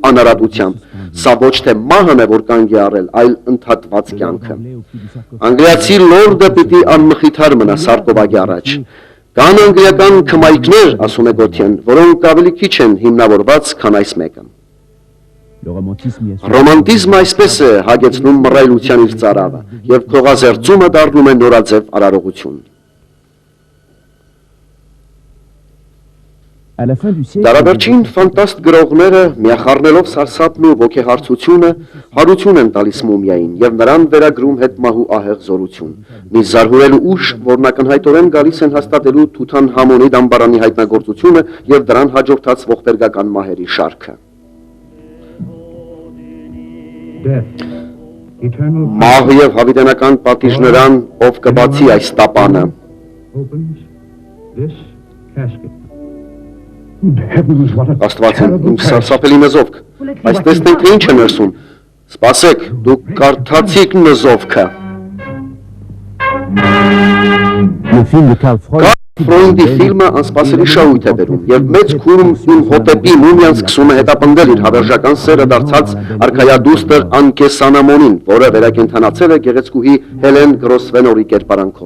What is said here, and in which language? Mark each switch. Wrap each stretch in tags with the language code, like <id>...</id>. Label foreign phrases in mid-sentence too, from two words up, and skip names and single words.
<hy>անարատությամբ։ Սա ոչ թե մահն է, որ կանգ է առել, այլ ընդհատված կյանքը։ Անգլիացի լորդը պիտի անմխիթար մնա սարկովագի առաջ։ Կան անգլիական քմայքներ, ասում է Գոթիեն, որոնք ավելի քիչ են հիմնավորված, քան այս մեկը։ Ռոմանտիզմը այսպես է հագեցնում մռայլության իր ծարավը, եւ քողազերծումը դառնում է նորաձև արարողություն։</hy> <fr>À la fin du siècle,</fr> <hy>Դարավերջին ֆանտաստ գրողները միախառնելով սարսափն ու ոգեհարցությունը հարություն են տալիս մումիային եւ նրան վերագրում հետմահու ահեղ զորություն։ Մի զարհուրելու ուժ, որն ակնհայտորեն գալիս են հաստատելու Թութանհամոնի դամբարանի հայտնագործությունը եւ դրան հաջորդած ողբերգական մահերի շարքը։</hy> <en>Death, eternal</en> <hy>Մահ եւ հավիտենական պատիժ նրան, ով կբացի այս տապանը։</hy> <en>opens this casket. heavens, what a</en> <hy>Աստված իմ սարսափելի նզովք, այս տեսնենք թե ինչ է ներսում։ Սպասեք, դուք կարդացիք նզովքը։</hy> <fr>Le film de Karl Freud.</fr> <hy>Ֆրոյդի ֆիլմը անսպասելի շահույթ է բերում եւ մեծ քուրմ իմ հոտեպի մումիան սկսում է հետապնդել իր հավերժական սերը դարձած արքայադուստր Անկեսանամոնին, որը վերակենդանացել է գեղեցկուհի Հելեն Գրոսվենորի կերպարանքով։</hy>